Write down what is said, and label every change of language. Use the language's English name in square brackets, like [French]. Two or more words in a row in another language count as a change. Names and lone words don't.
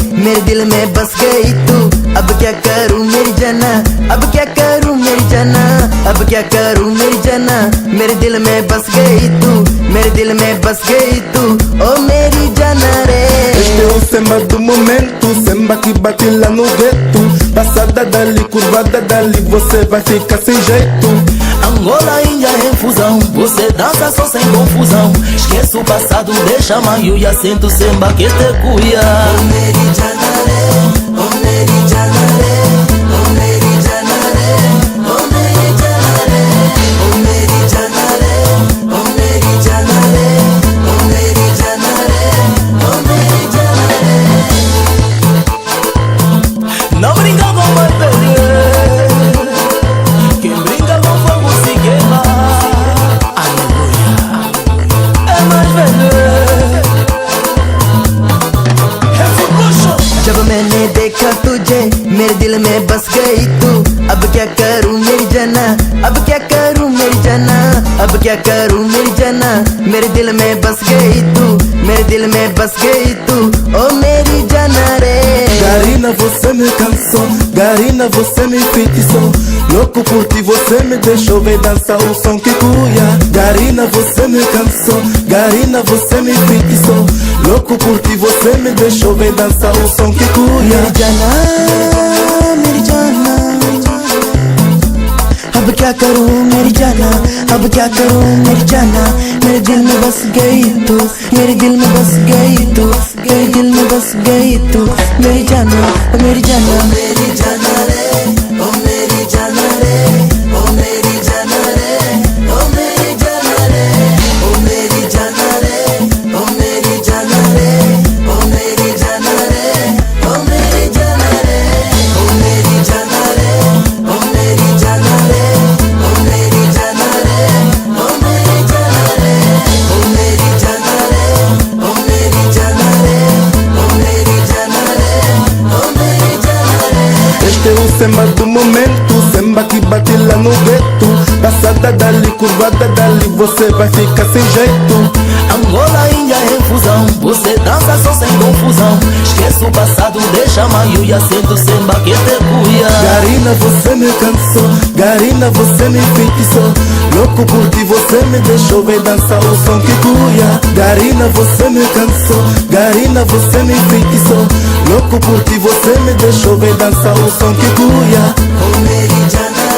[Hindi] मेरे दिल में बस गई तू। अब क्या करूं मेरी जाना, अब क्या करूं मेरी जाना, अब क्या करूं मेरी जाना। मेरे दिल में बस गई तू, मेरे दिल में बस गई तू, oh मेरी जाना रे. [Portuguese] Este é o samba do momento, samba que bate lá no gueto. Passada dali, curvada dali, você vai ficar sem jeito. Angola, Índia em fusão, você dança só sem confusão. Esqueça o passado, deixa maio e assento samba que te cuia. [Hindi] Oh मेरी जाना रे, oh मेरी जाना रे, oh मेरी जाना रे, oh मेरी जाना रे, oh मेरी जाना रे, oh मेरी जाना रे, oh मेरी जाना रे, oh मेरी जाना रे. [Portuguese] Não brinca com mais perder, quem brinca com fogo se queima. Aleluia, é mais perder. Revolution. [Hindi] जब मैंने देखा तुझे मेरे दिल में बस गई तू. अब क्या करूं मेरी जाना, अब क्या करूं मेरी जाना, अब क्या करूं मेरी जाना. मेरे दिल में बस गई तू, मेरे दिल में बस गई तू, oh मेरी जाना रे. [Portuguese] Garina, você me cansou, Garina, você me enfeitiçou. Louco por ti, você me deixou, vem dançar o som que cuia. Garina, você me cansou, Garina, você me enfeitiçou. Louco por ti, você me deixou, vem dançar o som que cuia. [Hindi] मेरी जाना, मेरी जाना, अब क्या करूं मेरी जाना, अब क्या करूं मेरी जाना. मेरे दिल में बस गई तू, मेरे दिल में बस गई तू, मेरे दिल में बस गई तू, मेरी जाना, मेरी जाना. मेरी जाना रे, ओ मेरी जाना रे, ओ मेरी जाना रे, ओ मेरी जाना रे, ओ मेरी जाना रे, ओ मेरी जाना रे, ओ मेरी जाना रे, ओ मेरी जाना रे, ओ मेरी जाना रे, ओ मेरी जाना रे, ओ मेरी जाना रे, ओ मेरी जाना रे, ओ मेरी जाना रे, ओ मेरी जाना रे, ओ मेरी जाना रे, ओ मेरी जाना रे. [Portuguese] Este é o samba do momento, samba que bate lá no gueto. Passada dali, curvada dali, você vai ficar sem jeito. Angola, Índia em fusão, você dança só sem confusão. Esqueça o passado, deixa maio e assento samba que te cuia. Garina, você me cansou, Garina, você me enfeitiçou. Louco por ti, você me deixou, vem dançar o som que cuia. Garina, você me cansou, Garina, você me enfeitiçou. Louco por ti, você me deixou, vem dançar o som que cuia. [Hindi] Oh मेरी जाना